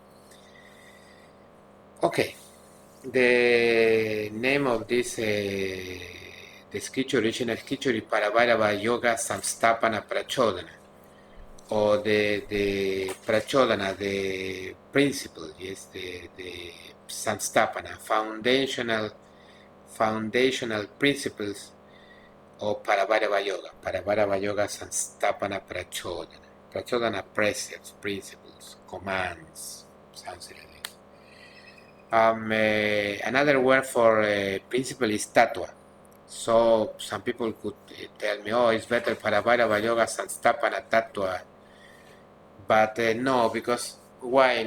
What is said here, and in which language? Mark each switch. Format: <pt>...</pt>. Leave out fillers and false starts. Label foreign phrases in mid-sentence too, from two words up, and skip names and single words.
<en>Okay, the name of this the scripture, original scripture, is Parabhairavayogasaṁsthāpanapracodanam, or the prachodana, the principle, yes, the samsthapana, foundational principles of Parabhairavayoga. Parabhairavayogasaṁsthāpanapracodanam. Prachodana, precepts, principles, commands, something like that. Another word for principle is tattva. So some people could tell me, oh, it's better Parabhairavayogasaṁsthāpanapracodanam. But no, because why?</en>